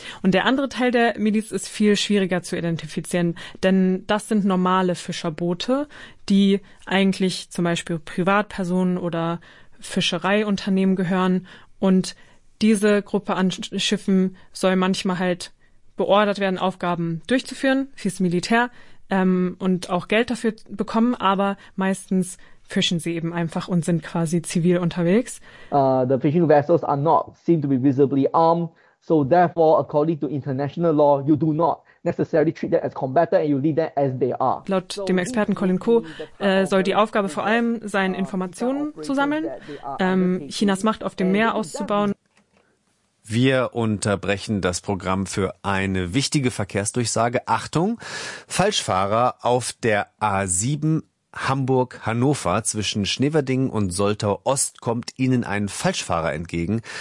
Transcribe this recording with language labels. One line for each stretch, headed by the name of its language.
German: Und der andere Teil der Miliz ist viel schwieriger zu identifizieren, denn das sind normale Fischerboote, die eigentlich zum Beispiel Privatpersonen oder Fischereiunternehmen gehören. Und diese Gruppe an Schiffen soll manchmal halt beordert werden, Aufgaben durchzuführen fürs Militär. Und auch Geld dafür bekommen, aber meistens fischen sie eben einfach und sind quasi zivil unterwegs.
English: The fishing vessels are not seem to be visibly armed, so therefore, according to international law, you do not necessarily treat them as combatants and you leave them as they are.
German: Laut dem Experten Colin Ko soll die Aufgabe vor allem sein, Informationen zu sammeln, Chinas Macht auf dem Meer auszubauen. Wir unterbrechen das Programm für eine wichtige Verkehrsdurchsage. Achtung, Falschfahrer auf der A7 Hamburg-Hannover zwischen Schneverding und Soltau-Ost kommt Ihnen ein Falschfahrer entgegen.